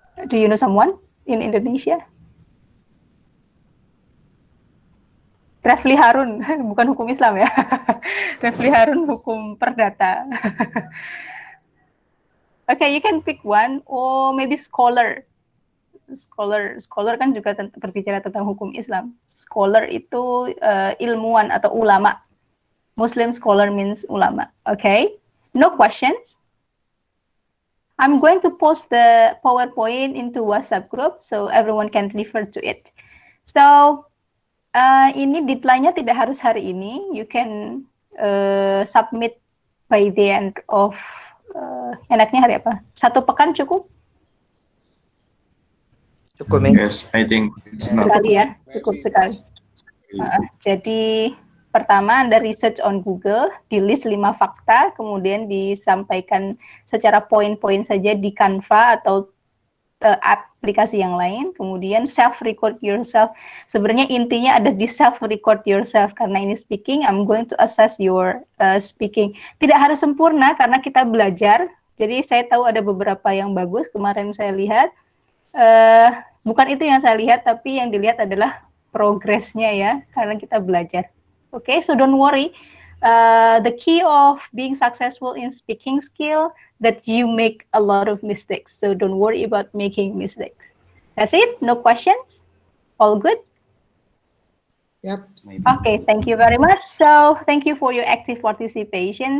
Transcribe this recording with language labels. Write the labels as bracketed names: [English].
[English] Do you know someone in Indonesia? [Indonesian] Refli Harun, bukan hukum Islam ya. Refli Harun hukum perdata. [English] Okay, you can pick one, or maybe scholar. [Indonesian] Scholar kan juga berbicara tentang hukum Islam. Scholar itu ilmuwan atau ulama. [English] Muslim scholar means ulama. Okay, no questions. I'm going to post the PowerPoint into WhatsApp group so everyone can refer to it. [Indonesian] So ini deadline-nya tidak harus hari ini. [English] You can submit by the end of [Indonesian] enaknya hari apa? 1 pekan cukup? Cukup, Ming. [English] Yes, I think it's enough. [Indonesian] Sekali ya, cukup sekali. Jadi pertama Anda [English] research on Google, [Indonesian] di list 5 fakta, kemudian disampaikan secara poin-poin saja di Canva atau aplikasi yang lain, kemudian [English] self-record yourself. [Indonesian] Sebenarnya intinya ada di [English] self-record yourself, [Indonesian] karena ini speaking, [English] I'm going to assess your speaking. [Indonesian] Tidak harus sempurna, karena kita belajar, jadi saya tahu ada beberapa yang bagus, kemarin saya lihat, bukan itu yang saya lihat, tapi yang dilihat adalah progresnya ya, karena kita belajar. [English] Okay, so don't worry. The key of being successful in speaking skill that you make a lot of mistakes. So don't worry about making mistakes. That's it. No questions. All good. Yep. Okay, thank you very much. So thank you for your active participation.